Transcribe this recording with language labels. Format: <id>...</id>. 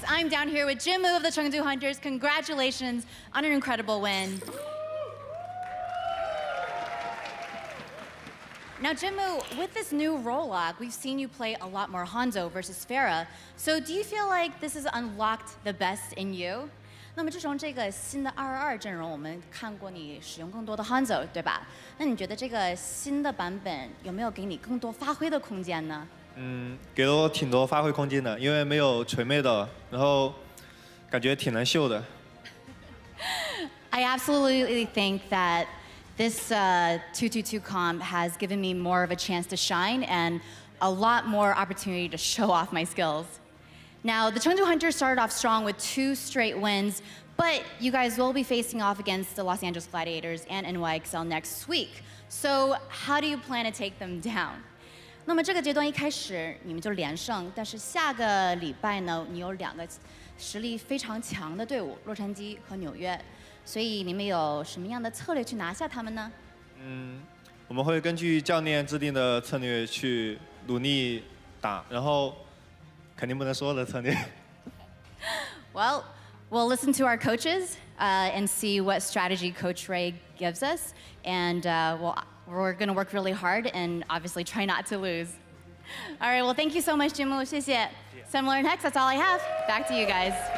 <en>I'm down here with Jinmu of the Chengdu Hunters. Congratulations on an incredible win. Now, Jinmu, with this new role lock, we've seen you play a lot more Hanzo versus Pharah. So do you feel like this has unlocked the best in you?</en> <zh>那么自从这个新的222阵容，我们看过你使用更多的 Hanzo， 对吧？那你觉得这个新的版本有没有给你更多发挥的空间呢？给了我挺多发挥空间的，因为没有锤妹的，然后感觉挺难秀的。</zh> <en>I absolutely think that this 2-2-2 comp has given me more of a chance to shine and a lot more opportunity to show off my skills. Now, the Chengdu Hunters started off strong with 2 straight wins, but you guys will be facing off against the Los Angeles Gladiators and NYXL next week. So how do you plan to take them down?</en> <zh>那么这个阶段一开始你们就连胜，但是下个礼拜呢，你有2个实力非常强的队伍，洛杉矶和纽约，所以你们有什么样的策略去拿下他们呢？我们会根据教练制定的策略去努力打，然后肯定不能说的策略。</zh> <en>Well, we'll listen to our coaches and see what strategy Coach Ray gives us, and we're going to work really hard and obviously try not to lose. All right, well, thank you so much, Jinmu. 谢谢. Similar and Hex, that's all I have. Back to you guys.</en>